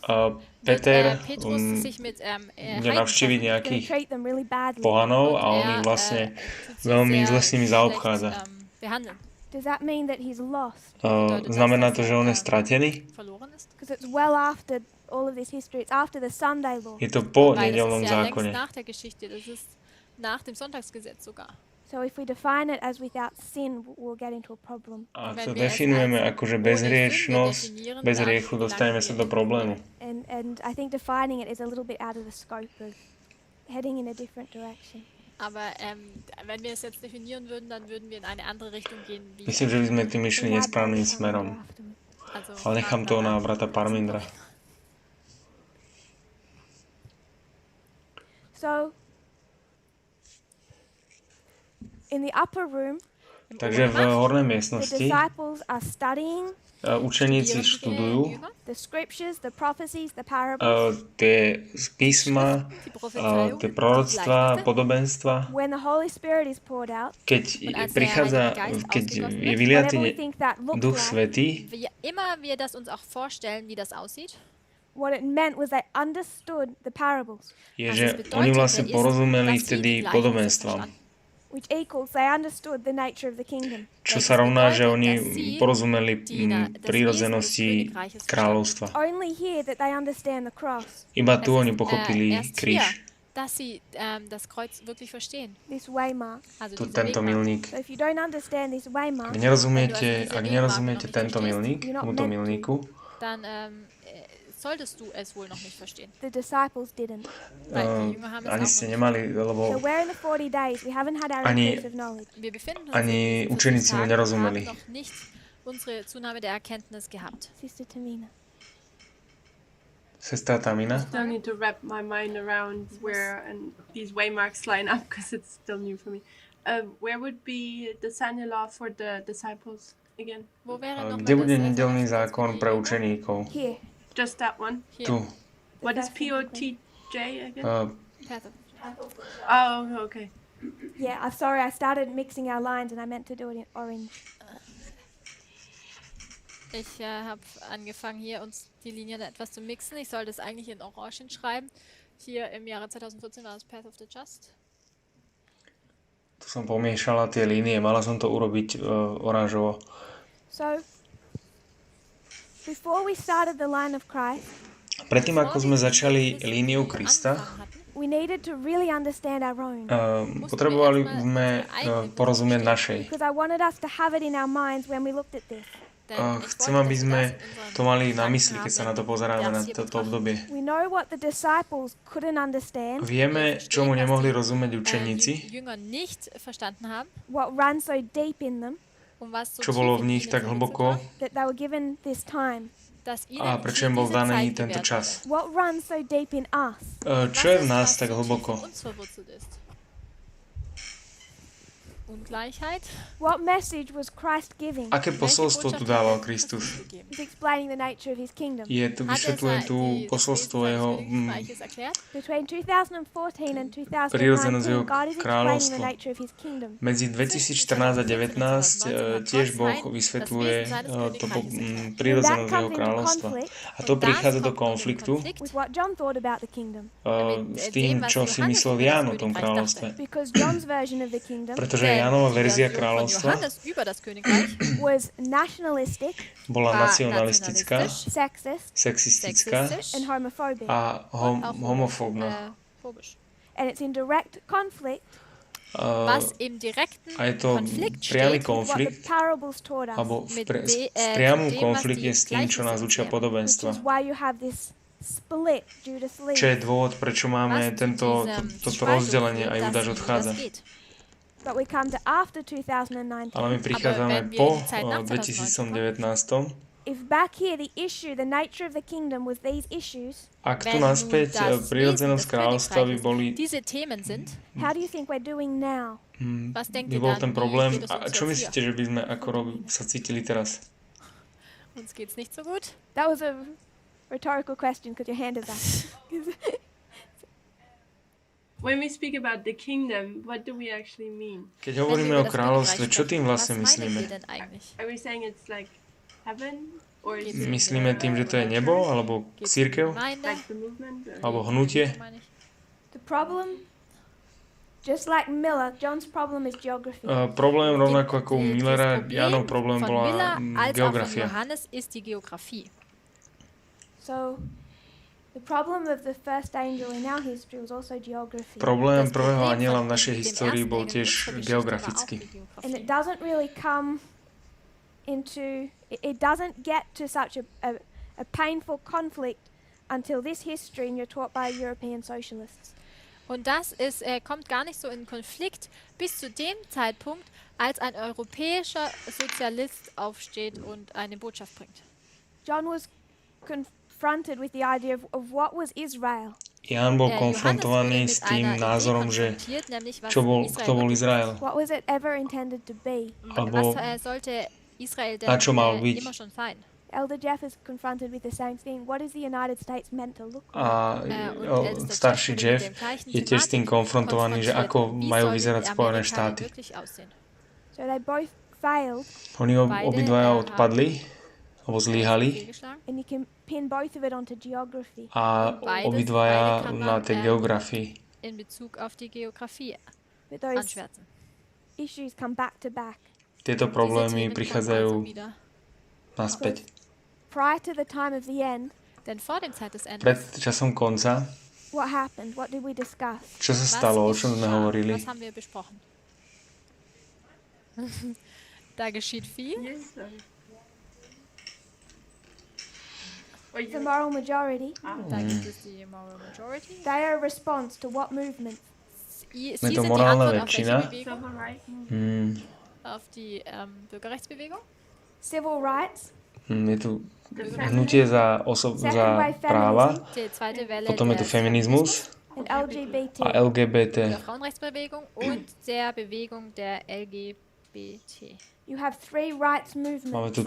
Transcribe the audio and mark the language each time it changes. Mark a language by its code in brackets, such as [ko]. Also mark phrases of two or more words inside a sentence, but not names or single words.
[de] Peter Petrus sich mit [sk] bude navštíviť [en] He's going to [sk] nejakých [en] treat them really badly. [sk] pohanov a on ich vlastne veľmi zle s nimi zaobchádza. [en] Does that mean that he's lost? [sk] Znamená to, že on je stratený? [de] Verloren ist? [en] Because it's well after all of this history. It's after the Sunday law. [sk] Je to po [de] Weil das [sk] nedeľnom [de] ist ja längst [sk] zákone. [de] nach der Geschichte, das ist nach dem Sonntagsgesetz sogar. [en] So if we define it as without sin, we'll get into a problem. [sk] A to definujeme ako, že bezhriešnosť, bez hriechu dostaneme sa do problému. [en] And I think defining it is a little bit out of the scope of heading in a different direction. [de] Aber wenn wir es jetzt definieren würden, dann würden wir in eine andere Richtung gehen. Wie [sk] Myslím, že by sme tým išli nesprávnym smerom. [de] also [sk] Ale nechám to na brata Parmindra. [en] So in the upper room, [sk] Takže v hornej [en] the [sk] miestnosti [en] disciples are studying [sk] učeníci študujú [en] the scriptures, the prophecies, the parables. [sk] tie písma, tie proroctvá, podobenstva. [en] When the Holy Spirit is poured out, [sk] Keď je vyliatý Duch Svätý, [de] Wie immer wir das uns auch vorstellen, wie das aussieht, [en] what it meant was they understood the parables, [sk] je, že oni vlastne porozumeli vtedy podobenstvám. [en] which equals they understood the nature of the kingdom. [sk] Čo sa rovná, že oni porozumeli prírodzenosti kráľovstva. [en] Only here that they understand the cross, [sk] Iba tu oni pochopili [de] erst [sk] kríž. [de] hier, dass sie das Kreuz wirklich verstehen. [en] this waymark. [de] Also [sk] Tu [de] dieser [sk] tento [de] Wegmark. [sk] milník. [en] So if you don't understand this waymark, [sk] Ak nerozumiete tento milník, tomuto milníku, [de] Dann solltest du es wohl noch nicht verstehen. [en] the disciples didn't. [de] Weil die Jünger haben es [sk] ani [de] auch [sk] ste [de] noch nicht. [sk] nemali, [en] So [sk] lebo [en] we're in the 40 days. We haven't had our [sk] Ani- [en] increase of knowledge. [de] Wir befinden uns [sk] ani [de] in diesen [sk] učeníci mu [de] 40 Tagen und [sk] nerozumeli. [de] haben noch nicht unsere Zunahme der Erkenntnis gehabt. [en] Sister Tamina. [sk] sestra Tamina, [en] Still need to wrap my mind around where and these waymarks line up because it's still new for me. Where would be the Sunday law for the disciples again? [de] Wo wäre noch [sk] kde [de] mal [sk] bude [de] das, [sk] nedeľný [de] Verhältnis [sk] zákon [de] für [sk] pre [de] die Jünger? [sk] učeníkov? [en] Here. Just that one. [de] Hier, [sk] Tu. [en] What is POTJ again? Perso. Oh, okay. Yeah, I'm sorry. I started mixing our lines and I meant to do it in orange. [de] Ich habe angefangen, hier uns die Linien etwas zu mixen. Ich sollte es eigentlich in Orangen schreiben. Hier im Jahre 2014 war das Path of the Just. [sk] Tu som pomiešala tie línie, mala som to urobiť oranžovo. [en] So, before we started the line of Christ, [sk] Predtým, ako sme začali líniu Krista, [en] we needed to really understand our own. [sk] potrebovali sme porozumieť našej. [en] Because I wanted us to have it in our minds when we looked at this. [sk] Chcem, aby sme to mali na mysli, keď sa na to pozeráme, na toto obdobie. [en] We know what the disciples couldn't understand, [sk] Vieme, čomu nemohli rozumieť učeníci, [de] Jünger nicht verstanden haben, [en] what ran so deep in them, [de] was so [sk] čo bolo [de] tief [sk] v [de] in [sk] nich [de] ihnen [sk] tak [de] verwurzelt [sk] hlboko [de] war, [en] that they were given this time. [de] dass ihnen [sk] a prečo im bol [de] diese [sk] daný [de] Zeit [sk] tento [de] gewährt [sk] čas. [en] What runs so deep in us? [sk] Čo je v nás tak [de] was so tief [sk] hlboko? [de] in uns verwurzelt ist. Ungleichheit. [en] What message was Christ giving? [sk] Aké posolstvo tu dával Kristus? [en] He's explaining the nature of his kingdom. [sk] Vysvetľuje tu posolstvo jeho [en] Between 2014 and [sk] prirodzenosť jeho [en] 2019, God is explaining the [sk] kráľovstva. [en] nature of his kingdom. [sk] Medzi 2014 a 2019 tiež Boh vysvetľuje prirodzenosť jeho kráľovstva. A to prichádza do konfliktu [en] With what John thought about the kingdom. [sk] s tým, čo si myslel Ján o tom kráľovstve. [en] Because John's version of the kingdom [sk] Pretože Jánova verzia kráľovstva [en] was nationalistic, [sk] bola nacionalistická, [en] sexist, [sk] sexistická [en] and homophobic. [sk] a homofóbna. [en] And it's in direct conflict [de] Was im direkten [sk] A je to [de] Konflikt [sk] priamy [de] steht, [en] with what the [sk] konflikt, [en] parables taught us. [sk] alebo [de] mit [sk] v priamom [de] dem, was [sk] konflikte [de] die [sk] s tým, čo nás [de] Gleichnisse [sk] učia [de] erklären. [en] Which [sk] podobenstva. [en] is why you have this split, Judas leaves. [sk] Čo je dôvod, prečo máme toto rozdelenie a Judáš odchádza. [en] But we come to after 2019. [sk] Ale my prichádzame po 2019. [en] If back here the issue, the nature of the kingdom was these issues, [sk] Ak tu naspäť prirodzenosť kráľovstva by boli, [de] diese Themen sind, [en] how do you think we're doing now? [de] was denkt [sk] by [de] ihr [sk] bol [de] dann, [sk] ten [de] wie [sk] problém. [de] geht es [sk] A [de] uns [sk] čo [de] jetzt [sk] myslíte, [de] hier? [sk] že by sme sa cítili teraz? [de] Uns geht's nicht so gut. [en] That was a rhetorical question because your hand is up. When we speak about the kingdom, what do we actually mean? [sk] Keď hovoríme o kráľovstve, čo tým vlastne myslíme? [en] Are we saying it's like heaven? Or is it [sk] Myslíme tým, že to je nebo, alebo cirkev, [en] like the movement? Or [sk] alebo hnutie? [en] The problem, just like Miller, John's problem is geography. [sk] Problém rovnako ako u Millera, Jánov problém bola geografia. [de] Johannes ist die Geografie. [en] So, the problem of the first angel in our history was also geography. [sk] Problém prvého aniela v našej histórii bol tiež geografický. [en] And it doesn't really come into, it doesn't get to such a painful conflict until this history and you're taught by European socialists. [de] Und das ist, kommt gar nicht so in Konflikt bis zu dem Zeitpunkt, als ein europäischer Sozialist aufsteht und eine Botschaft bringt. [en] John was confronted with the idea of what was Israel. [sk] Ján bol konfrontovaný s tým názorom, že kto bol Izrael, [en] What was it ever intended to be? [sk] alebo [de] Was sollte Israel denn [sk] na čo mal byť. [de] immer schon sein? [en] Elder Jeff is confronted with the same thing. What is the United States meant to look like? [sk] A starší Jeff je tiež s tým konfrontovaný, že ako majú vyzerať Spojené štáty. [en] So they both failed, [sk] Oni obidvaja odpadli, alebo zlyhali [en] and you can pin both of it onto geography. [sk] a obidvaja na tej geografii. [de] in Bezug auf die Geografie [en] But those [de] anschwärzen. [en] issues come back to back. [sk] Tieto [de] Diese [sk] problémy [de] Themen [sk] prichádzajú [de] kommen also wieder. [sk] naspäť. [en] Prior to the time of the end, [de] Denn vor dem Zeit des Endes, [sk] Pred časom konca, [en] what happened? What did we discuss? [sk] čo sa stalo, o čom sme hovorili? [de] Was haben wir besprochen? Da geschieht viel. [en] Yes. The moral majority, [de] Da gibt es die Moral Majority. [en] they are a response to what movement? [de] Sie [sk] Je [de] sind [sk] to [de] die [sk] morálna [de] Antwort auf [sk] väčšina. [de] welche Bewegung? [en] Civil rights. [de] Auf die Bürgerrechtsbewegung. [en] Civil rights, [sk] Je tu hnutie za práva, [de] Die zweite Welle [sk] potom je tu [de] des [sk] feminizmus [en] and LGBT. [sk] a LGBT. [de] der Frauenrechtsbewegung und der Bewegung der LGBT. [en] You have three rights [sk] Máme [en] movements. [sk] tu